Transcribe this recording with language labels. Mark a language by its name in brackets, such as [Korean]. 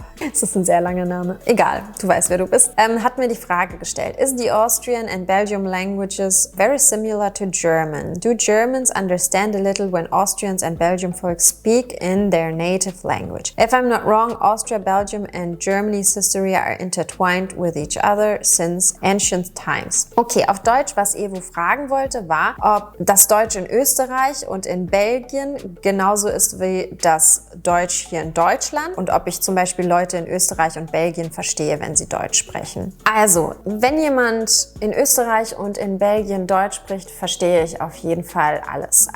[German] Das ist ein sehr langer Name. Egal, du weißt, wer du bist. Hat mir die Frage gestellt. [English] Is the Austrian and Belgium languages very similar to German? Do Germans understand a little when Austrians and Belgium folks speak in their native language? If I'm not wrong, Austria, Belgium and Germany's history are intertwined with each other since ancient times. [German] Okay, auf Deutsch, was Evo fragen wollte, war, ob das Deutsch in Österreich und in Belgien genauso ist wie das Deutsch hier in Deutschland und ob ich zum Beispiel Leute in Österreich und Belgien verstehe, wenn sie Deutsch sprechen. Also, wenn jemand in Österreich und in Belgien Deutsch spricht, verstehe ich auf jeden Fall alles.